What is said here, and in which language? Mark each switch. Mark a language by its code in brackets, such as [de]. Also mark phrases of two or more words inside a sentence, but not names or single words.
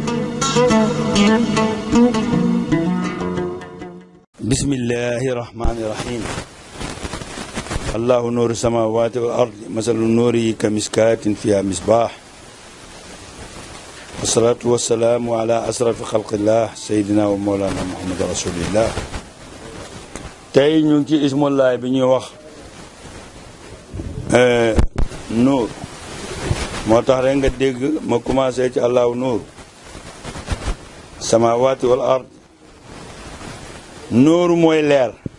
[ar] بسم الله الرحمن الرحيم. الله نور السماوات والأرض مثل النور كمسكات فيها مصباح. والصلاة والسلام على أشرف خلق الله سيدنا ومولانا محمد رسول الله. [wo] tey ñu ngi ci ismullahi bi ñuy wax nuur moo tax rek nga dégg ma commencé ci [ar] الله نور السماوات والأرض [wo] nuur mooy leer